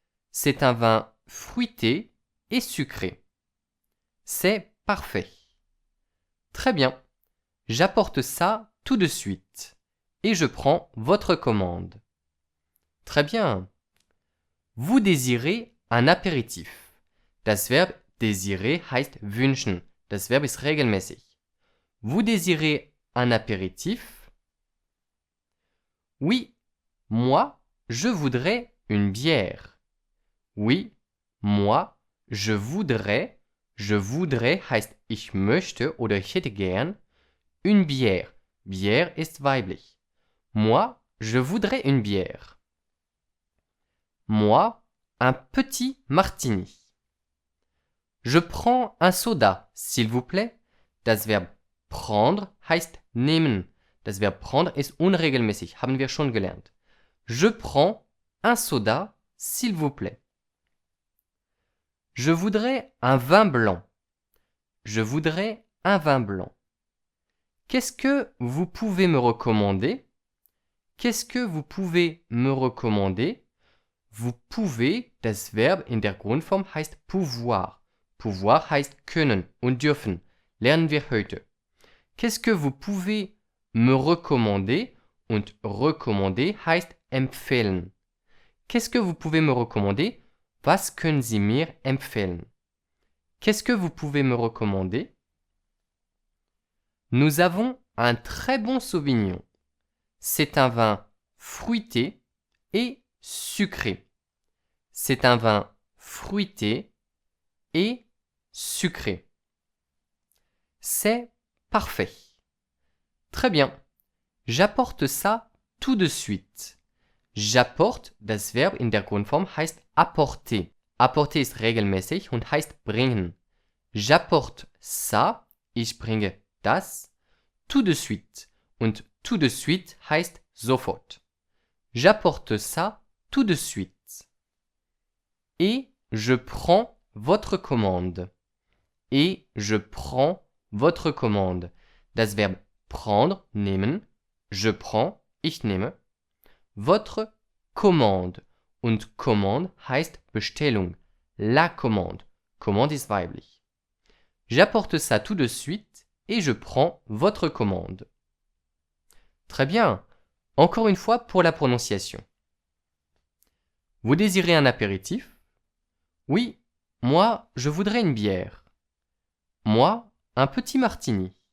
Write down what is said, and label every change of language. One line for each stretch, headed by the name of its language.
French: C'est un vin fruité et sucré. C'est parfait. Très bien, j'apporte ça tout de suite et je prends votre commande. Très bien. Vous désirez un apéritif.
German: Das Verb désirer heißt wünschen. Das Verb ist regelmäßig.
French: Vous désirez un apéritif? Oui, moi, je voudrais une bière. Oui, moi, je voudrais
German: heißt ich möchte oder ich hätte gern
French: une bière.
German: Bière ist weiblich.
French: Moi, je voudrais une bière. Moi, un petit martini. Je prends un soda, s'il vous plaît.
German: Das Verb prendre heißt nehmen. Das Verb prendre ist unregelmäßig, haben wir schon gelernt.
French: Je prends un soda, s'il vous plaît. Je voudrais un vin blanc. Je voudrais un vin blanc. Qu'est-ce que vous pouvez me recommander? Qu'est-ce que vous pouvez me recommander? Vous pouvez,
German: das Verb in der Grundform heißt pouvoir. Pouvoir heißt können und dürfen. Lernen wir heute.
French: Qu'est-ce que vous pouvez me recommander?
German: Und recommander heißt empfehlen.
French: Qu'est-ce que vous pouvez me recommander?
German: Was können Sie mir empfehlen?
French: Qu'est-ce que vous pouvez me recommander? Nous avons un très bon Sauvignon. C'est un vin fruité et sucré. C'est un vin fruité et sucré. C'est parfait. Très bien. J'apporte ça tout de suite. J'apporte,
German: das Verb in der Grundform heißt apporter. Apporter ist regelmäßig und heißt bringen.
French: J'apporte ça,
German: ich bringe das,
French: tout de suite.
German: Und
French: tout de suite
German: heißt sofort.
French: J'apporte ça tout de suite. Et je prends votre commande. Et je prends votre commande.
German: Das Verb prendre, nehmen.
French: Je prends,
German: ich nehme.
French: Votre commande
German: und Commande heißt Bestellung.
French: La commande.
German: Commande ist weiblich.
French: J'apporte ça tout de suite et je prends votre commande. Très bien. Encore une fois pour la prononciation. Vous désirez un apéritif? Oui, moi, je voudrais une bière. Moi, un petit martini.